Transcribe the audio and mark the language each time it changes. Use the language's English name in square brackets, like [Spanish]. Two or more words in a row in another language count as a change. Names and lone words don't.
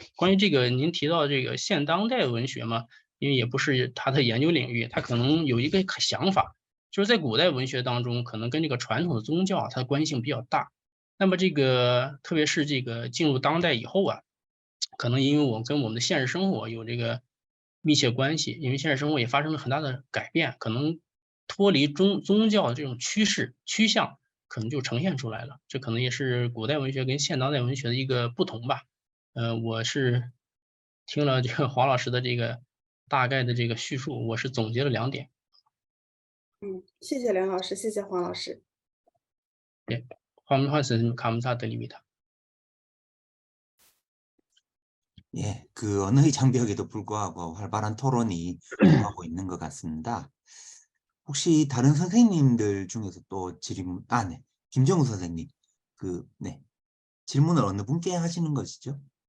[Chinese] 关于这个您提到这个现当代文学嘛，因为也不是他的研究领域，他可能有一个想法，就是在古代文学当中，可能跟这个传统的宗教它的关系性比较大。那么这个特别是这个进入当代以后啊， 可能因为跟我们的现实生活有这个密切关系，因为现实生活也发生了很大的改变，可能脱离宗教的这种趋向，可能就呈现出来了。这可能也是古代文学跟现当代文学的一个不同吧。我是听了这个黄老师的这个大概的这个叙述，我是总结了2点。谢谢梁老师，谢谢黄老师。 [Korean] 황민 말씀 감사드립니다. 예, 그 언어의 장벽에도 불구하고 활발한 토론이 오가고 있는 것 같습니다. 혹시 다른 선생님들 중에서 또 질문, 네, 김정우 선생님, 네, 질문을 어느 분께 하시는 것이죠?